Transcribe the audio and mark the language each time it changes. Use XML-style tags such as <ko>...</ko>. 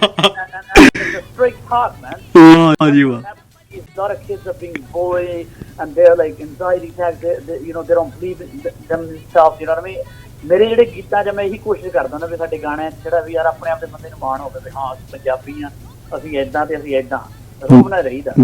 <en>Straight talk, man.</en> <pa>ਵਾਹ ਜੀ ਵਾਹ।</pa> <en>A lot of kids are being bullied and they're like anxiety attacks, you know, they don't believe in themselves, you know what I mean?</en> <pa>ਮੇਰੇ ਜਿਹੜੇ ਗੀਤਾਂ 'ਚ ਮੈਂ ਇਹੀ ਕੋਸ਼ਿਸ਼ ਕਰਦਾ ਨਾ ਵੀ ਸਾਡੇ ਗਾਣਿਆਂ 'ਚ ਜਿਹੜਾ ਵੀ ਯਾਰ ਆਪਣੇ ਆਪ ਦੇ ਬੰਦੇ ਨੂੰ ਮਾਣ ਹੋਵੇ ਵੀ ਹਾਂ ਅਸੀਂ ਪੰਜਾਬੀ ਆ, ਅਸੀਂ ਏਦਾਂ ਤੇ ਅਸੀਂ ਏਦਾਂ ਰੂਪ ਨਾਲ ਰਹੀਦਾ।</pa>